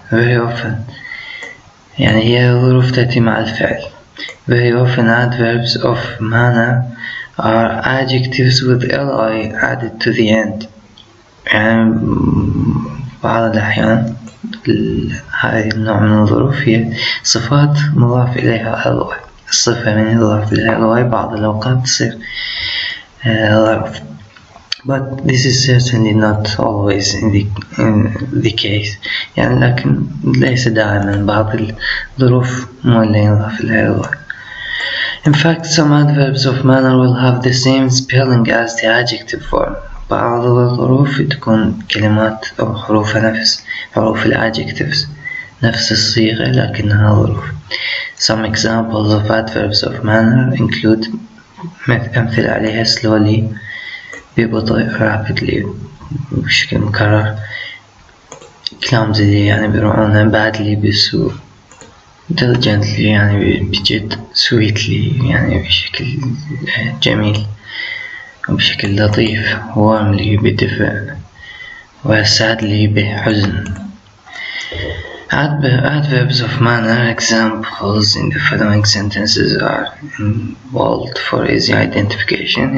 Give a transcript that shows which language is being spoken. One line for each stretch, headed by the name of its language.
English: very often
Arabic: يعني هي ظروف تأتي مع الفعل.
English: very often adverbs of manner are adjectives with li added to the end.
Arabic: يعني بعض الأحيان هذه النوع من الظروف هي صفات مضاف إليها li. الصفة من يضاف إليها li بعض الأوقات تصير ظرف.
English: but this is certainly not always in the case.
Arabic: يعني لكن ليس دائما، بعض الظروف مو اللي يضاف إليها li.
English: In fact, some adverbs of manner will have the same spelling as the adjective form.
Arabic: بعض الظروف تكون كلمات أو حروفها نفس حروف adjectives، نفس الصيغة لكنها ظروف.
English: Some examples of adverbs of manner include
Arabic: أمثلة عليها slowly ببطء rapidly بشكل مكرر، clumsily يعني برعونة، badly بسوء، diligently يعني بجد، sweetly يعني بشكل جميل وبشكل لطيف، warmly بدفء، وsadly بحزن.
English: Adverbs of manner examples in the following sentences are in bold for easy identification.